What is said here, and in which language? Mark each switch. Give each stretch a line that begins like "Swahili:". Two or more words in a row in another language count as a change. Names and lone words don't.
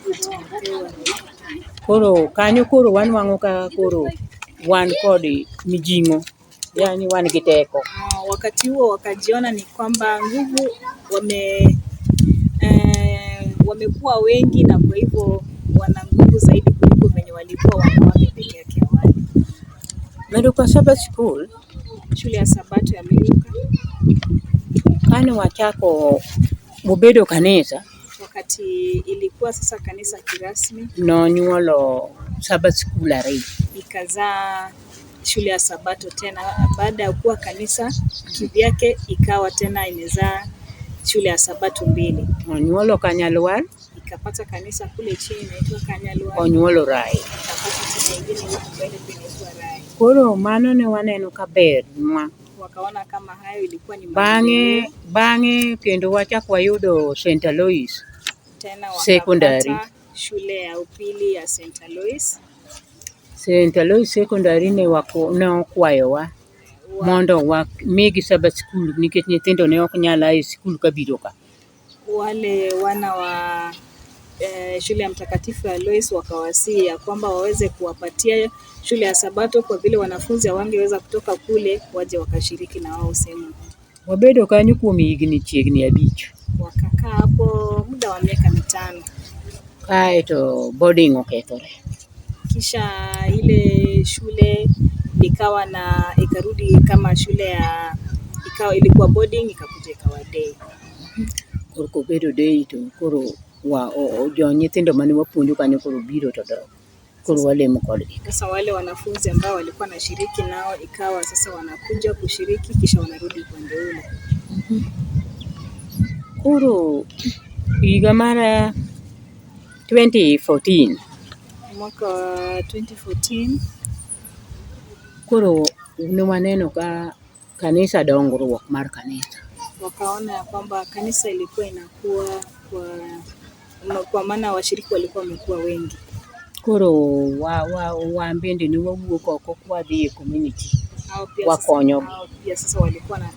Luo (Kenya and Tanzania): Koro kanyo koro wanwang'o ka koro wan kod mijing'o, yani wan gi teko.
Swahili: Wakati huo wakajiona ni kwamba nguvu wamekuwa wengi, na kwa hivyo wana nguvu zaidi kuliko venye walikuwa wanawake peke yake awali.
Luo (Kenya and Tanzania): Miruka Sabbath School,
Swahili: shule ya Sabato ya Miruka,
Luo (Kenya and Tanzania): kane wachako obedo kanisa,
Swahili: wakati ilikuwa sasa kanisa kirasmi,
Luo (Kenya and Tanzania): nonyuolo
English: Sabbath School
Luo (Kenya and Tanzania): 2.
Swahili: Ikazaa shule ya Sabato tena. Baada ya kuwa kanisa kivyake ikawa tena imezaa shule ya Sabato 2.
Luo (Kenya and Tanzania): Onyuolo Kanyalwar,
Swahili: ikapata kanisa kule chini inaitwa Kanyalwar.
Luo (Kenya and Tanzania): Onyuolo Rai.
Swahili: Ikapata tena ingine huko mbele inaitwa Rai.
Luo (Kenya and Tanzania): Koro mano ne waneno kaber nwa.
Swahili: Wakaona kama hayo ilikuwa ni
Luo (Kenya and Tanzania): bang'e kendo wachako wayudo St. Alois
Swahili: tena wakapata secondary. Shule ya upili ya St. Alois. St.
Luo (Kenya and Tanzania): Alois secondary ne okwayowa mondo wamigi
English: Sabbath School
Luo (Kenya and Tanzania): nikech nyithindo ne ok nyala e skul kabiro ka.
Swahili: Wale wana wa shule ya Mtakatifu Alois wakawasihi ya kwamba waweze kuwapatia shule ya Sabato kwa vile wanafunzi hawangeweza kutoka kule waje wakashiriki na wao sehemu.
Luo (Kenya and Tanzania): Wabedo kanyo kuom higni chiegni 5.
Swahili: Wakakaa hapo muda wa miaka 5.
Luo (Kenya and Tanzania): Kaeto boarding okethore.
Swahili: Kisha ile shule ikarudi kama shule ya ilikuwa boarding ikakuja ikawa day.
Luo (Kenya and Tanzania): Koro bedo day to koro jo nyithindo mane wapuonjo kanyo koro biro to dok. Koro walemo kodgi.
Swahili: Sasa wale wanafunzi ambao walikuwa na shiriki nao ikawa sasa wanakuja kushiriki kisha wanarudi upande ule.
Luo (Kenya and Tanzania): Koro higa mara 2014.
Swahili: Mwaka 2014
Luo (Kenya and Tanzania): koro ne waneno ka kanisa dongruok mar kanisa.
Swahili: Wakaona ya kwamba kanisa ilikuwa inakuwa kwa maana washiriki walikuwa wamekuwa wengi.
Luo (Kenya and Tanzania): Koro wambende ni wawuok oko kwa dhi e community. Wakonyo.
Swahili: Pia sasa walikuwa